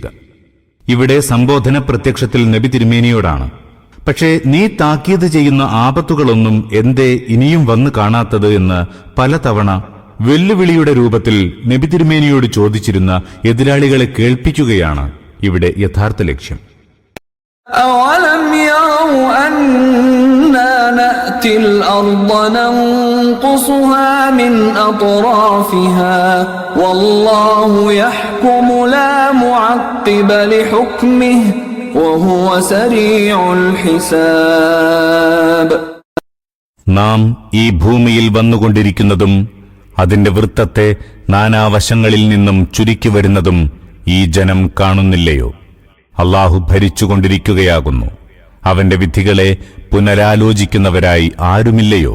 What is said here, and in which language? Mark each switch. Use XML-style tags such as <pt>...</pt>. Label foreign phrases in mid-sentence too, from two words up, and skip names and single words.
<ml>ഇവിടെ സംബോധന പ്രത്യക്ഷത്തിൽ നബി തിരുമേനിയോടാണ്. പക്ഷേ നീ താക്കീത് ചെയ്യുന്ന ആപത്തുകളൊന്നും എന്തേ ഇനിയും വന്നു കാണാത്തത് എന്ന് പലതവണ വെല്ലുവിളിയുടെ രൂപത്തിൽ നബി തിരുമേനിയോട് ചോദിച്ചിരുന്ന എതിരാളികളെ കേൾപ്പിക്കുകയാണ് ഇവിടെ യഥാർത്ഥ ലക്ഷ്യം.</ml> <ar>أَوَلَمْ يَرَوْا أَنَّا نَأْتِي الْأَرْضَ نَنقُصُهَا مِنْ أَطْرَافِهَا وَاللَّهُ يَحْكُمُ لَا مُعَقِّبَ لِحُكْمِهِ وَهُوَ سَرِيعُ الْحِسَابِ.</ar> <ml>നാം ഈ ഭൂമിയിൽ വന്നുകൊണ്ടിരിക്കുന്നതും അതിന്റെ വൃത്തത്തെ നാനാവശങ്ങളിൽ നിന്നും ചുരുക്കി വരുന്നതും ഈ ജനം കാണുന്നില്ലയോ? അള്ളാഹു ഭരിച്ചുകൊണ്ടിരിക്കുകയാകുന്നു. അവന്റെ വിധികളെ പുനരാലോചിക്കുന്നവരായി ആരുമില്ലയോ?</ml>